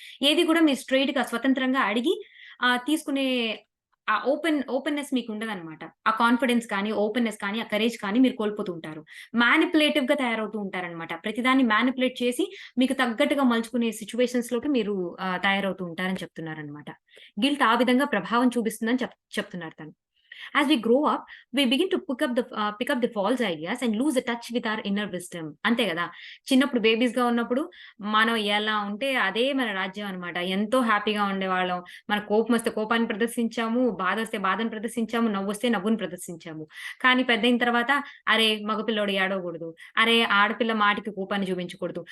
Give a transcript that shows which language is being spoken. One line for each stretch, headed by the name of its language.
Telugu: ఏది కూడా మీరు స్ట్రెయిట్‌గా స్వతంత్రంగా అడిగి తీసుకునే ఆ ఓపెన్‌నెస్ మీకుండదనమాట. ఆ కాన్ఫిడెన్స్ కానీ, ఓపెన్‌నెస్ కానీ, ఆ కరేజ్ కానీ మీరు కోల్పోతూ ఉంటారు. మానిప్యులేటివ్‌గా తయారవుతూ ఉంటారనమాట. ప్రతిదాన్ని మానిప్యులేట్ చేసి మీకు తగ్గట్టుగా మలుచుకునే సిట్యుయేషన్స్‌లోకి మీరు తయారవుతూ ఉంటారని చెప్తున్నారనమాట. గిల్ట్ ఆ విధంగా ప్రభావం చూపిస్తుందని చెప్తున్నారు తను.
English: As we grow up, we begin to pick up the false ideas and lose the touch with our inner wisdom.
Telugu: అంతే గదా! చిన్నప్పుడు బేబీస్‌గా ఉన్నప్పుడు మనం ఎలా ఉంటే అదే మన రాజ్యం అన్నమాట. ఎంతో హ్యాపీగా ఉండేవాళ్ళం. మనకు కోపమొస్తే కోపాన్ని ప్రదర్శించాము, బాధొస్తే బాధను ప్రదర్శించాము, నవ్వొస్తే నవ్వుని ప్రదర్శించాము. కానీ పెద్దయిన తర్వాత అరే! మగ పిల్లోడు ఏడవగూడదు. అరే! ఆడపిల్ల మాటకి కోపాన్ని చూపించకూడదు.